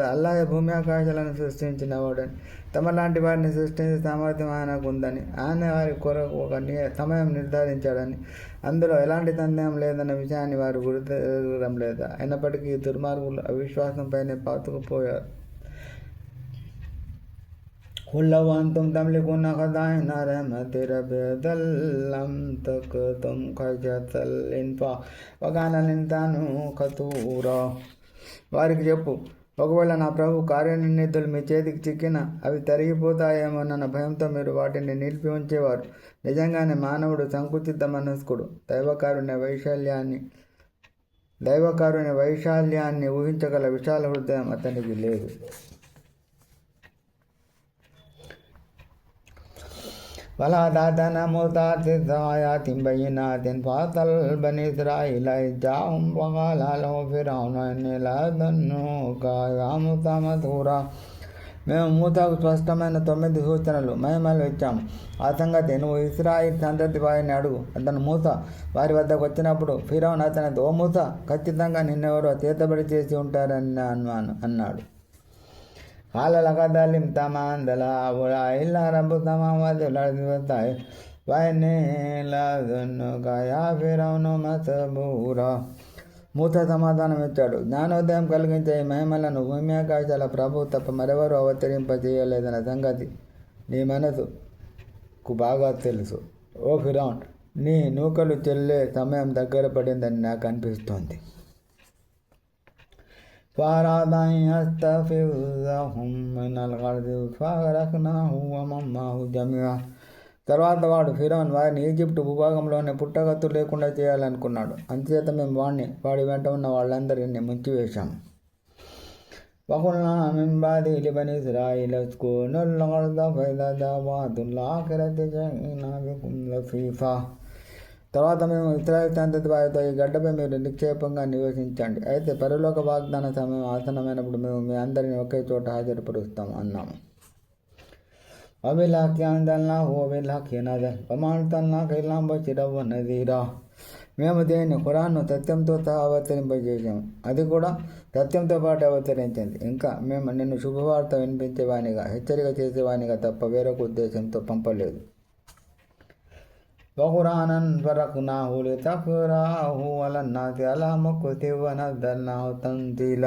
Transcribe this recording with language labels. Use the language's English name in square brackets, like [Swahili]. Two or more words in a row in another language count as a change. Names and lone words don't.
[Telugu] అల్లాహే భూమి ఆకాశాలను సృష్టించినవాడని, తమలాంటి వారిని సృష్టించే సామర్థ్యం ఆయనకు ఉందని, ఆయన వారి కొరకు ఒక సమయం నిర్ధారించాడని, అందులో ఎలాంటి సందేహం లేదన్న విషయాన్ని వారు గుర్తించడం లేదా? అయినప్పటికీ దుర్మార్గులు అవిశ్వాసంపైనే పాతుకుపోయారు. [Arabic] قل لو أنتم تملكون خزائن رحمة ربي إذا لامسكتم خشية الإنفاق وكان الإنسان قتورا. [Telugu] వారికి చెప్పు, ఒకవేళ నా ప్రభు కార్యనిర్ణీతులు మీ చేతికి చిక్కిన అవి తరిగిపోతాయేమోనన్న భయంతో మీరు వాటిని నిలిపి ఉంచేవారు. నిజంగానే మానవుడు సంకుచిత మనస్కుడు. దైవకారుణ్య వైశాల్యాన్ని ఊహించగల విశాల హృదయం అతనికి లేదు. [Arabic] ولا تأتنا موسى آيات بينات فأرسل بني إسرائيل إذ جاءهم وقال له فرعون إني لأظنك يا موسى مسحورا. [Telugu] మేము మూసాకు స్పష్టమైన 9 సూచనలు మహిమలు ఇచ్చాము. ఆ సంగతి నువ్వు ఇశ్రాయేలు సంతతి వారిని అడుగు. అతను మూసా వారి వద్దకు వచ్చినప్పుడు ఫిరౌన్ అతనితో, ఓ మూసా, ఖచ్చితంగా నిన్నెవరో చేతబడి చేసి ఉంటారని అన్నాడు. [Arabic] قال لقد علمت ما أنزل هؤلاء إلا رب السماوات والأرض بصائر وإني لأظنك يا فرعون مسحورا. [Telugu] మూసా సమాధానం ఇచ్చాడు, జ్ఞానోదయం కలిగించే ఈ మహిమలను భూమి ఆకాశాల ప్రభు తప్ప మరెవరూ అవతరింపజేయలేదన్న సంగతి నీ మనసుకు బాగా తెలుసు. ఓ ఫిరౌన్, నీ నూకలు చెల్లే సమయం దగ్గర పడిందని నాకు అనిపిస్తోంది. [Arabic] فأراد أن يستفزهم من الأرض فأغرقناه ومن معه جميعا. [Telugu] తర్వాత వాడు ఫిరౌన్ వారిని ఈజిప్టు భూభాగంలోనే పుట్టగత్తు లేకుండా చేయాలనుకున్నాడు. అంతేత మేము వాడి వెంట ఉన్న వాళ్ళందరినీ ముంచివేశాము. [Arabic] وقلنا من بعده لبني إسرائيل اسكنوا الأرض فإذا جاء وعد الآخرة جئنا بكم لفيفا. [Telugu] తర్వాత మేము ఇశ్రాయేలు సంతతి వారితో, ఈ గడ్డపై మీరు నిక్షేపంగా నివసించండి. అయితే పరలోక వాగ్దాన సమయం ఆసనమైనప్పుడు మేము మీ అందరినీ ఒకే చోట హాజరుపరుస్తాం అన్నాము. [Arabic] وبالحق أنزلناه وبالحق نزل وما أرسلناك إلا بشيرا ونذيرا. [Telugu] మేము దేన్ని ఖురాన్ను సత్యంతో సహా అవతరింపజేసాము, అది కూడా సత్యంతో పాటు అవతరించింది. ఇంకా మేము నిన్ను శుభవార్త వినిపించేవానిగా, హెచ్చరిక చేసేవానిగా తప్ప వేరొక ఉద్దేశంతో పంపలేదు. [Arabic] وقرآنا فرقناه لتقرأه على الناس على مكث ونزلناه تنزيلا.